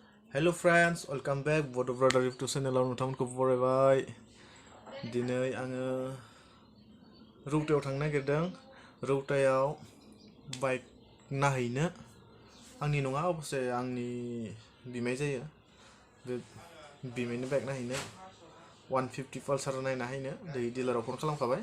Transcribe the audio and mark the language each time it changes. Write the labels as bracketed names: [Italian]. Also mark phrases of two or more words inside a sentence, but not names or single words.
[English] Hello friends, welcome back. [Bodo] Bodo brother YouTube channel नोंथांमोनखौ बरायबाय. दिनै आङो रौतायाव थांनो नागिरदों. रौतायाव बाइक नायहैनो. आंनि नङा अबसे आंनि बिमाय जायो. बे बिमायनि बाइक नायहैनो 150 पालसार नायना हैनो दै डिलाराव फन खालामखाबाय.